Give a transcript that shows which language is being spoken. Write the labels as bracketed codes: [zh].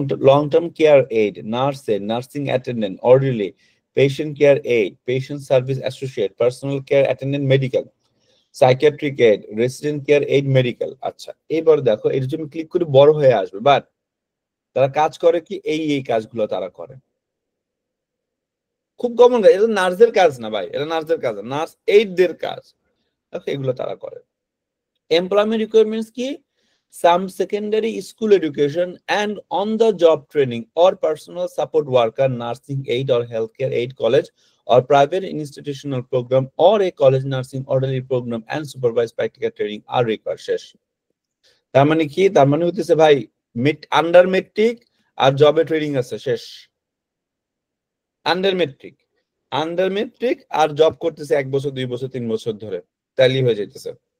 [en] Long term care aide, nursing attendant, ordinary, patient care aide, patient service associate, personal care attendant medical, psychiatric aide, resident care aide medical. [bn] আচ্ছা, এবার দেখো এর জন্য click করে বড় হয়ে আসবে, বাট তারা কাজ করে কি? এই কাজগুলো তারা করে। খুব কমন কাজ, এটা নার্সদের কাজ না ভাই, এটা নার্সদের কাজ না, নার্স এইডদের কাজ। এগুলো তারা করে। এমপ্লয়মেন্ট রিকোয়ারমেন্টস কি? [en] some secondary school education and on the job training or personal support worker, nursing aid or healthcare aid, college or private institutional program or a college nursing orderly program and supervised practical training are required. [bn] শেষ। তার মানে কি? তার মানে হইতেছে ভাই under matric আর জবে training আছে, শেষ। আন্ডার মেট্রিক আর জব করতেছে 1 বছর 2 বছর 3 বছর ধরে, তাইলেই হয়ে যাইতেছে।